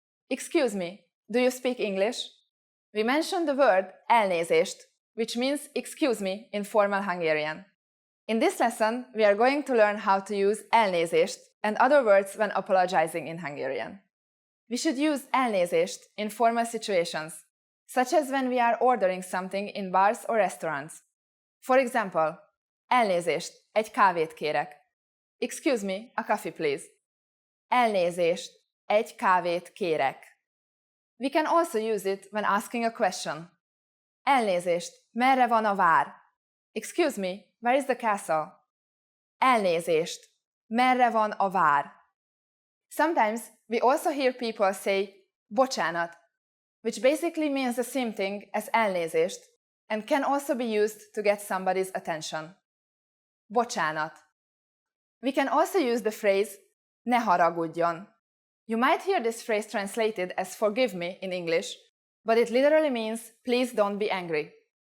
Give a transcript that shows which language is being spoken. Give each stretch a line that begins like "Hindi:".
English: Excuse me, do you speak English? We mentioned the word elnézést, which means excuse me in formal Hungarian. In this lesson, we are going to learn how to use elnézést and other words when apologizing in Hungarian. We should use elnézést in formal situations, such as when we are ordering something in bars or restaurants. For example,
Hungarian: elnézést, egy kávét kérek.
English: Excuse me, a coffee please.
Hungarian: Elnézést, egy kávét kérek.
English: We can also use it when asking a question.
Hungarian: Elnézést, merre van a vár?
English: Excuse me, where is the castle?
Hungarian: Elnézést, merre van a vár?
English: Sometimes we also hear people say bocsánat, which basically means the same thing as elnézést and can also be used to get somebody's attention. Bocsánat. We can also use the phrase ne haragudjon. You might hear this phrase translated as forgive me in English, but it literally means please don't be angry.